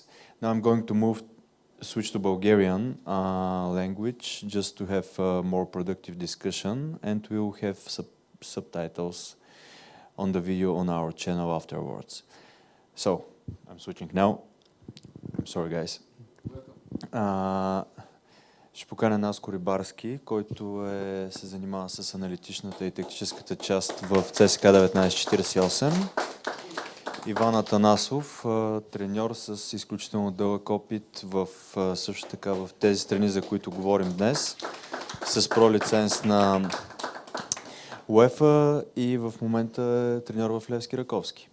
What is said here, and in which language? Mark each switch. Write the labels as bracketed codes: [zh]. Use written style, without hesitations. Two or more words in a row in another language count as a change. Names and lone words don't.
[en] Now I'm going to switch to Bulgarian language just to have a more productive discussion, and we'll have subtitles on the video on our channel afterwards. So I'm switching now. I'm sorry, guys. [bg] Ще поканя Наско Рибарски, който се занимава с аналитичната и тактическата част в ЦСКА 1948. Иван Атанасов, треньор с изключително дълъг опит също така в тези страни, за които говорим днес, с пролиценз на УЕФА и в момента е треньор в Левски Раковски.